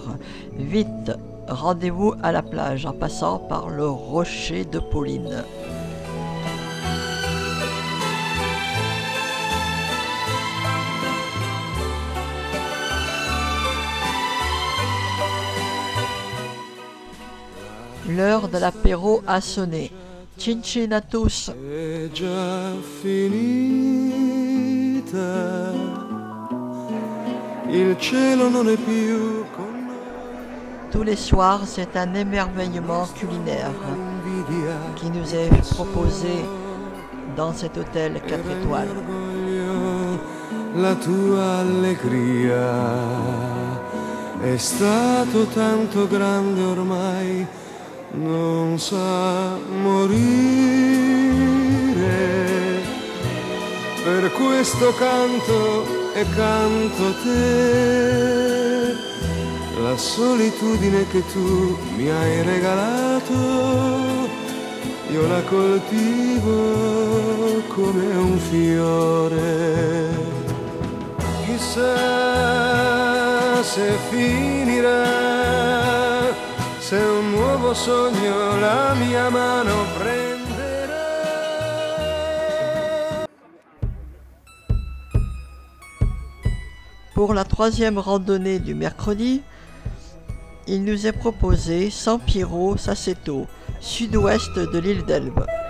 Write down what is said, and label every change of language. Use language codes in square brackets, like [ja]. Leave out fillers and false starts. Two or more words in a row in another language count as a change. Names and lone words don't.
[fr] Vite, rendez-vous à la plage en passant par le rocher de Pauline. L'heure de l'apéro a sonné. Cincinatus. [it] È già finita. Il cielo non è più con noi. [fr] Tous les soirs, c'est un émerveillement culinaire qui nous est proposé dans cet hôtel 4 étoiles. [it] La tua allegria è stato tanto grande ormai, non sa morire. Per questo canto e canto te, la solitudine che tu mi hai regalato, io la coltivo come un fiore. Chissà se finirà, se un nuovo sogno la mia mano prenderà. [fr] Pour la troisième randonnée du mercredi, il nous est proposé San Piero Sasseto, sud-ouest de l'île d'Elbe.